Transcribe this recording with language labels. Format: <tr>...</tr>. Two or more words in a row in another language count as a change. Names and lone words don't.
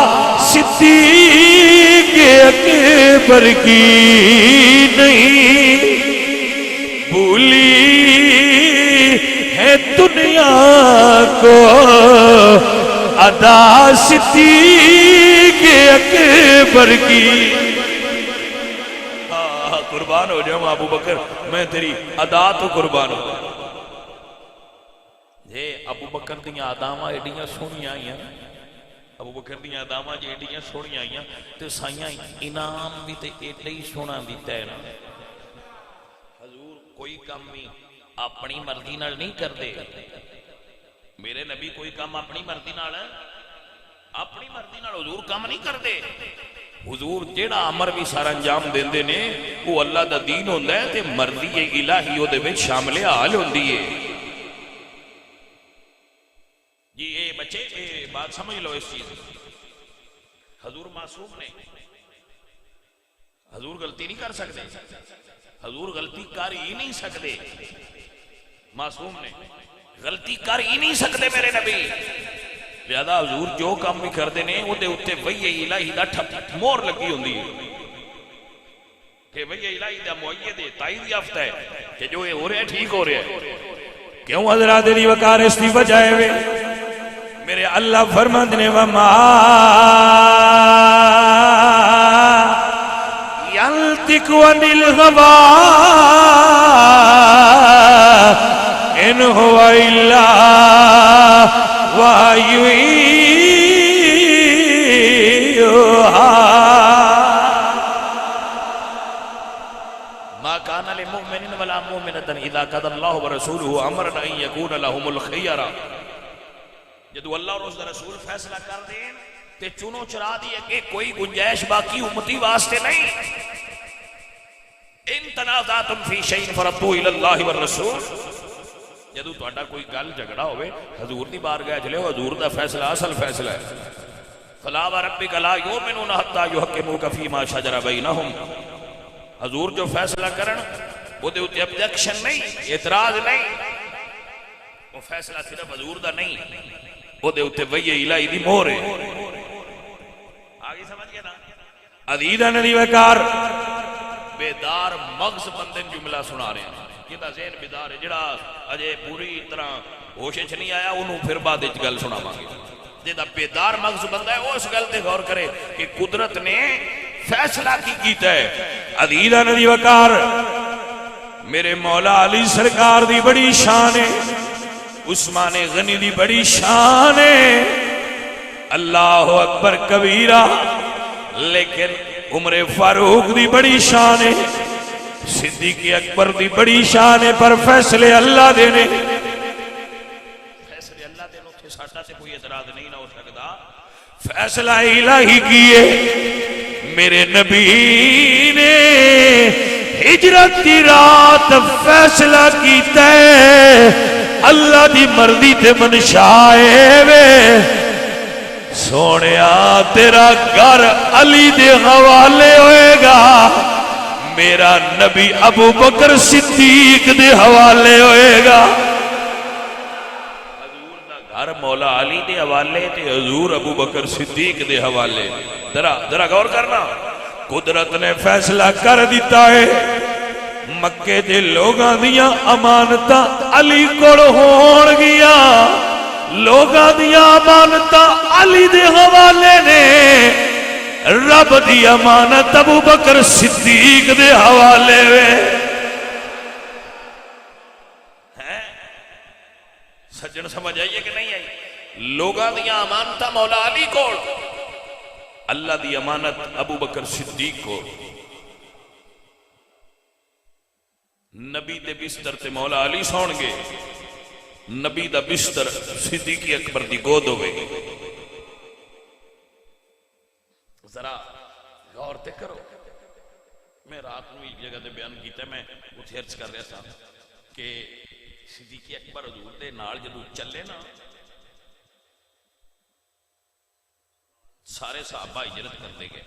<ur>صدیق اکبر کی نہیں بھولی ہے دنیا کو ادا صدیق اکبر کی. قربان ہو جاؤں ابو بکر میں تیری ادا تو قربان ہو جاؤں.</ur> <pa>ابو بکر دیاں اداواں ایڈیاں سونیاں آئیاں، ابو بکر دیاں اداواں جے ایڈیاں سونیاں آئیاں تے سائیاں انعام بھی تے ایڈا ہی سونا دیتا ہے نا.</pa> <ur>حضور کوئی کام بھی اپنی مرضی نال نہیں کرتے. میرے نبی کوئی کام اپنی مرضی نال حضور کام نہیں کرتے.</ur> <pa>حضور جیڑا امر بھی سارا انجام دیندے نے وہ اللہ دا دین ہوندا ہے تے مرضی الہی او دے وچ شامل حال ہوندی ہے. جی اے بچے اے بات سمجھ لو اس چیز.</pa> <ur>حضور معصوم نے، حضور غلطی نہیں کر سکتے، حضور غلطی کر ہی نہیں سکتے. معصوم نے غلطی کر ہی نہیں سکتے میرے نبی. لہذا حضور جو کام بھی کرتے ہیں وہ اتنے وحی الہی دا مہر لگی ہوندی ہے کہ وحی الہی دا مؤید ہے، تائید یافتہ ہے کہ جو یہ ہو رہا ہے ٹھیک ہو رہا ہے. کیوں حضرات دی وقار اس دی وجہ ہے میرے اللہ فرماتے ہیں</ur> <ar>وما ينطق عن الهوى إن هو إلا وحي يوحى. ما كان لمؤمن ولا مؤمنة إذا قضى الله ورسوله أمرا أن يكون لهم الخيرة.</ar> <pa>جدو اللہ اور اس رسول فیصلہ کر دیں تے چنو چرا دیئے کہ کوئی گنجائش باقی امتی واسطے نہیں.</pa> <ar>ان تنازعتم فی شیء فردوہ الی اللہ والرسول.</ar> <pa>جدو تہاڈا کوئی گل جھگڑا ہوئے حضور دی بارگاہ چلے ہو، حضور دا فیصلہ اصل فیصلہ ہے.</pa> <ar>فلا وربک لا یؤمنون حتی یحکموک فیما شجر بینہم.</ar> <pa>حضور جو فیصلہ کرن وہ دے اتے ابجیکشن نہیں، اعتراض نہیں، وہ فیصلہ صرف حضور دا نہیں، وہ دے اتے وحی الہی دی مہر ہے. آگے سمجھ گیا نا. عزیزان دی وقار بیدار مغز بندے جملہ سنا رہے ہیں جدا ذہن بیدار ہے، جڑا اجے پوری طرح ہوش وچ نہیں آیا انہوں پھر بعد وچ گل سناواں گے. جدا بیدار مغز بندہ ہے وہ اس گل تے غور کرے کہ قدرت نے فیصلہ کی کیتا ہے. عزیزان دی وقار میرے مولا علی سرکار دی بڑی شان ہے، عثمان غنی دی بڑی شان ہے،</pa> <ar>اللہ اکبر کبیرہ.</ar> <pa>لیکن عمر فاروق دی بڑی شان ہے، صدیق اکبر دی بڑی شان ہے، پر فیصلے اللہ دینے، فیصلے اللہ دینے، اتھے ساڈا تے کوئی اعتراض نہیں نہ ہو سکتا، فیصلہ الہی کیے۔ میرے نبی نے ہجرت کی رات فیصلہ کیتا ہے، اللہ دی مرضی تے منشائے وے، سونیا تیرا گھر علی دے حوالے ہوئے گا، میرا نبی ابو بکر صدیق دے حوالے ہوئے گا۔ حضور دا گھر مولا علی دے حوالے تے حضور ابو بکر صدیق دے حوالے۔ ذرا غور کرنا، قدرت نے فیصلہ کر دیتا ہے مکے دے لوگاں دیاں امانتاں علی کول ہون گیا، لوگاں دیاں امانتاں علی دے حوالے نے، رب دی امانت ابو بکر صدیق دے حوالے وے۔ سجن سمجھ آئیے کہ نہیں آئی؟ لوگاں دیاں امانتاں مولا علی کول، اللہ دی امانت ابو بکر صدیق کو۔ نبی دے بستر تے مولا علی سون گے، نبی دا بستر صدیق اکبر دی گود ہوئے گی۔ ذرا غور تے کرو، میں رات نو ایک جگہ دے بیان کیتا ہے، میں اتھے عرض کر رہا تھا کہ صدیق اکبر حضور دے نال جدو چلے نا، سارے صحابہ ہجرت کرتے گئے۔</pa>